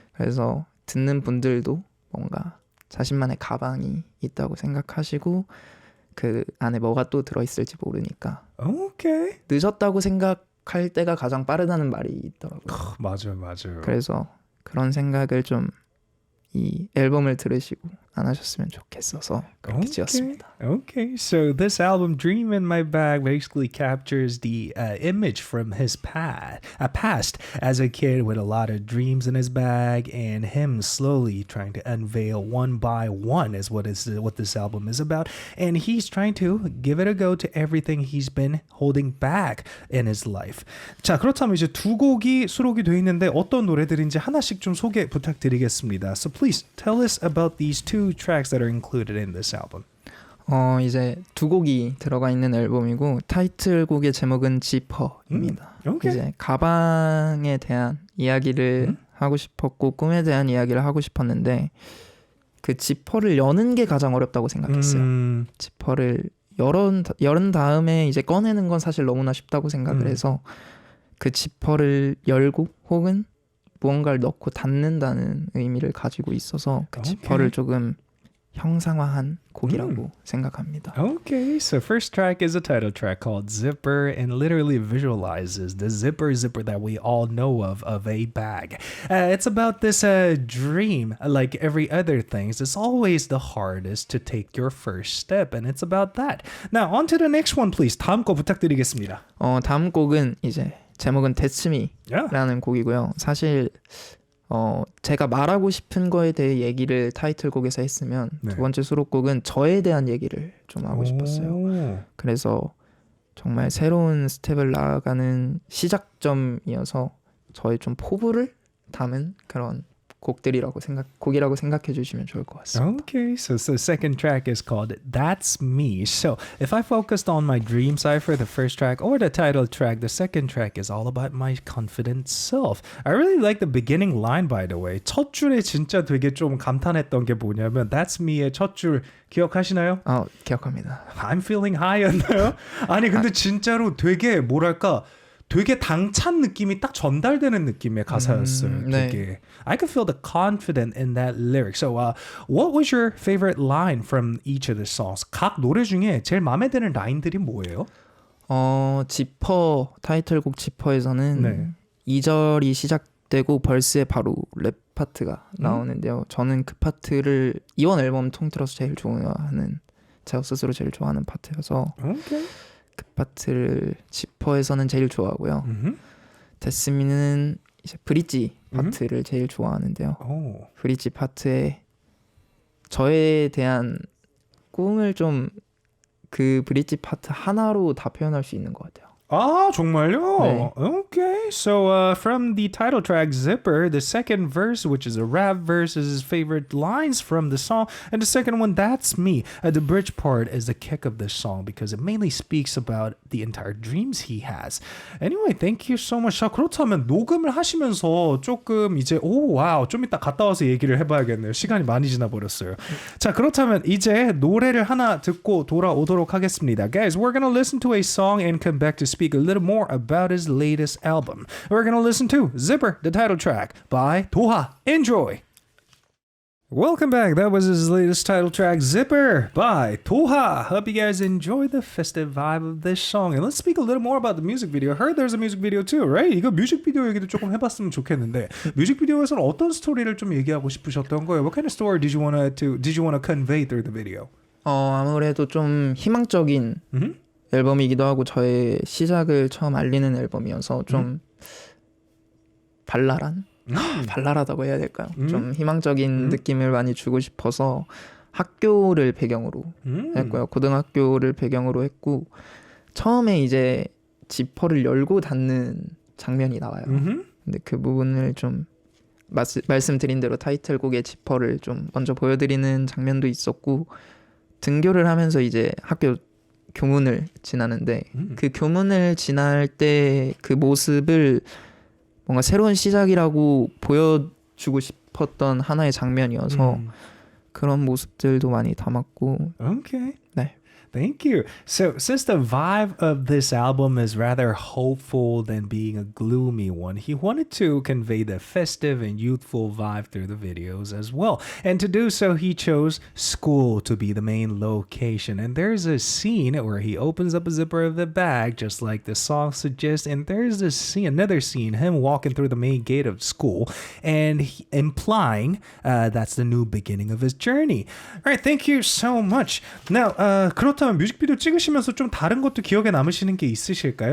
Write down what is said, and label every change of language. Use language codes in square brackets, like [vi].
[ko] 그래서 듣는 분들도 뭔가 자신만의 가방이 있다고 생각하시고 그 안에 뭐가 또 들어있을지 모르니까 [en] 오케이. [ko] 늦었다고 생각할 때가 가장 빠르다는 말이 있더라고요. 맞아요. 그래서 그런 생각을 좀 이 앨범을 들으시고 안 하셨으면 좋겠어서 그렇게 지었습니다. [en] Okay, so this album, Dream in My Bag, basically captures the image from his past as a kid with a lot of dreams in his bag, and him slowly trying to unveil one by one is what this album is about. And he's trying to give it a go to everything he's been holding back in his life. [ko] 자, 그렇다면 이제 두 곡이 수록이 돼 있는데 어떤 노래들인지 하나씩 좀 소개 부탁드리겠습니다. [en] So please tell us about these two tracks that are included in this album. [ko] 이제 두 곡이 들어가 있는 앨범이고 타이틀곡의 제목은 지퍼입니다. [en] 오케이. [ko] 이제 가방에 대한 이야기를 하고 싶었고 꿈에 대한 이야기를 하고 싶었는데 그 지퍼를 여는 게 가장 어렵다고 생각했어요. 지퍼를 열은 다음에 이제 꺼내는 건 사실 너무나 쉽다고 생각을 해서 그 지퍼를 열고 혹은 무언가를 넣고 닫는다는 의미를 가지고 있어서 그 지퍼를 조금 형상화한 곡이라고 생각합니다. [en] Okay, so first track is a title track called Zipper and literally visualizes the zipper that we all know of a bag. It's about this dream, like every other thing. It's always the hardest to take your first step, and it's about that. Now, on to the next one, please. [ko] 다음 거 부탁드리겠습니다. 다음 곡은 이제 제목은 That's [en] Yeah. [ko] Me라는 곡이고요. 사실 제가 말하고 싶은 거에 대해 얘기를 타이틀곡에서 했으면 두 번째 수록곡은 저에 대한 얘기를 좀 하고 싶었어요. 그래서 정말 새로운 스텝을 나아가는 시작점이어서 저의 좀 포부를 담은 그런 곡이라고 생각해 주시면 좋을 것 같습니다. [en] Okay, so the second track is called That's Me. So if I focused on my dream cipher, the first track, or the title track, the second track is all about my confident self. I really like the beginning line, by the way. [ko] 첫 줄에 진짜 되게 좀 감탄했던 게 뭐냐면 That's Me의 첫 줄 기억하시나요? 기억합니다. [en] I'm feeling high [ko] 였나요? 아니 근데 진짜로 되게 뭐랄까 되게 당찬 느낌이 딱 전달되는 느낌의 가사였어요. 되게. [en] I could feel the confidence in that lyric. So, what was your favorite line from each of the songs? [ko] 각 노래 중에 제일 마음에 드는 라인들이 뭐예요? 지퍼 타이틀곡 지퍼에서는 2절이 시작되고 벌스에 바로 랩 파트가 나오는데요. 저는 그 파트를 이번 앨범 통틀어서 제일 좋아하는 제가 스스로 제일 좋아하는 파트여서 그 파트를 지퍼에서는 제일 좋아하고요. 데스미는 이제 브릿지 파트를 제일 좋아하는데요. 브릿지 파트에 저에 대한 꿈을 좀 그 브릿지 파트 하나로 다 표현할 수 있는 것 같아요. 아, 정말요? 네. [en] Okay, so from the title track Zipper, the second verse, which is a rap verse, is his favorite lines from the song, and the second one, That's Me. The bridge part is the kick of this song because it mainly speaks about the entire dreams he has. Anyway, thank you so much. [ko] 자, 그렇다면 녹음을 하시면서 조금 이제 와우, 좀 이따 갔다 와서 얘기를 해봐야겠네요. 시간이 많이 지나버렸어요. 자, 그렇다면 이제 노래를 하나 듣고 돌아오도록 하겠습니다. [en] Guys, we're gonna listen to a song and come back to speak a little more about his latest album. We're going to listen to Zipper, the title track by Toha. Enjoy! Welcome back. That was his latest title track, Zipper by Toha. Hope you guys enjoy the festive vibe of this song. And let's speak a little more about the music video. I heard there's a music video too, right? [ko] 이거 뮤직비디오 얘기도 조금 해봤으면 좋겠는데 뮤직비디오에서는 어떤 스토리를 좀 얘기하고 싶으셨던 거예요? [en] What kind of story did you want to convey through the video? [ko] 아무래도 좀 희망적인 앨범이기도 하고 저의 시작을 처음 알리는 앨범이어서 좀 발랄하다고 해야 될까요? 좀 희망적인 느낌을 많이 주고 싶어서 학교를 배경으로 했고요. 고등학교를 배경으로 했고 처음에 이제 지퍼를 열고 닫는 장면이 나와요. 근데 그 부분을 좀 말씀드린 대로 타이틀곡의 지퍼를 좀 먼저 보여드리는 장면도 있었고 등교를 하면서 이제 학교 교문을 지나는데 그 교문을 지날 때 그 모습을 뭔가 새로운 시작이라고 보여주고 싶었던 하나의 장면이어서 그런 모습들도 많이 담았고 [en] Okay. [ko] 네. [en] Thank you. So, since the vibe of this album is rather hopeful than being a gloomy one, he wanted to convey the festive and youthful vibe through the videos as well. And to do so, he chose school to be the main location. And there's a scene where he opens up a zipper of the bag, just like the song suggests. And there's this scene, another scene, him walking through the main gate of school, and implying that's the new beginning of his journey. All right, thank you so much. [ko] Now, 그렇다면 뮤직비디오 찍으시면서 좀 다른 것도 기억에 남으시는 게 있으실까요?